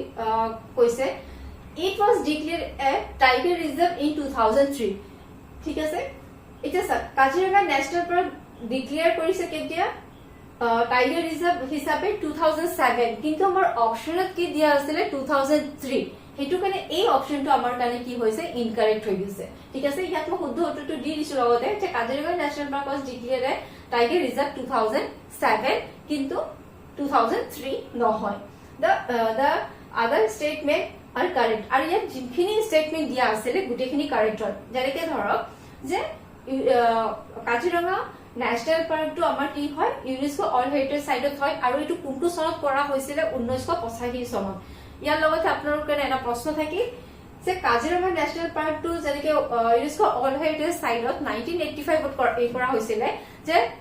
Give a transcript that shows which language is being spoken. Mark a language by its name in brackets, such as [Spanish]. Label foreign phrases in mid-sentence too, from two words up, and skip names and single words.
[Assamese] কৈছে [English] it was declared a tiger reserve in 2003 [Assamese] ঠিক আছে এতিয়া স্যাৰ কাজিৰঙা নেশ্যনেল পাৰ্ক ডিক্লেয়াৰ কৰিছে কেতিয়া [English] tiger reserve [Assamese] হিচাপে 2007 কিন্তু আমাৰ অপশনত কি দিয়া আছিলে 2003 হেতু কাৰণে এই অপশনটো আমাৰ কাৰণে কি হৈছে ইনকাৰেক্ট হৈ গৈছে ঠিক আছে ইয়াত মই শুদ্ধ উত্তৰটো দি দিছো লগতে যে কাজিৰঙা নেশ্যনেল পাৰ্ক [English] was declared tiger reserve [Assamese] 2007 কিন্তু 2003 নহয় [English] the other statement are correct [Assamese] আৰু ইয়াত যিখিনি স্টেটমেন্ট দিয়া আছিলে গুটেখিনি কাৰেক্ট হয় যেনেকে ধৰক যে কাজিৰঙা ন্যাশনাল পাৰ্কটো আমাৰ কি হয় [English] UNESCO all heritage siteত [Assamese] হয় আৰু এটো কোনটো চনত কৰা হৈছিল 1985 চনত ইয়াৰ লগতে আপোনালোকৰ কাৰণে এটা প্ৰশ্ন থাকিল যে কাজিৰঙা ন্যাশনাল পাৰ্কটো যেনেকে [English] UNESCO all heritage siteত [Assamese] 1985 ত কৰা হৈছিল যে